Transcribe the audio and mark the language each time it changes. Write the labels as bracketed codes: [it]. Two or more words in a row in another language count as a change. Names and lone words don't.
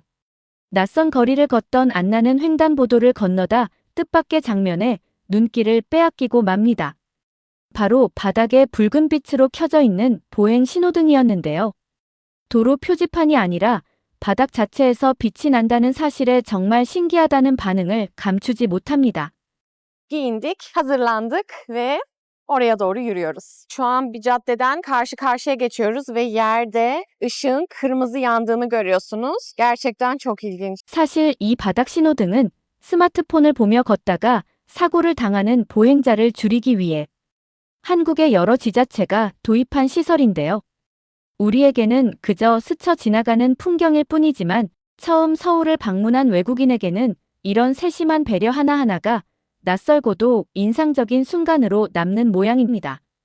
[ko] 낯선 거리를 걷던 안나는 횡단보도를 건너다 뜻밖의 장면에 눈길을 빼앗기고 맙니다. 바로 바닥에 붉은 빛으로 켜져 있는 보행 신호등이었는데요. 도로 표지판이 아니라 바닥 자체에서 빛이 난다는 사실에 정말 신기하다는 반응을 감추지 못합니다. [tr] Giyindik, hazırlandık ve oraya doğru yürüyoruz. Şu an bir caddeden karşı karşıya geçiyoruz ve yerde ışığın kırmızı yandığını görüyorsunuz. Gerçekten çok ilginç. [ko] 사실 이 바닥 신호등은 스마트폰을 보며 걷다가 사고를 당하는 보행자를 줄이기 위해 한국의 여러 지자체가 도입한 시설인데요. 우리에게는 그저 스쳐 지나가는 풍경일 뿐이지만 처음 서울을 방문한 외국인에게는 이런 세심한 배려 하나하나가 낯설고도 인상적인 순간으로 남는 모양입니다.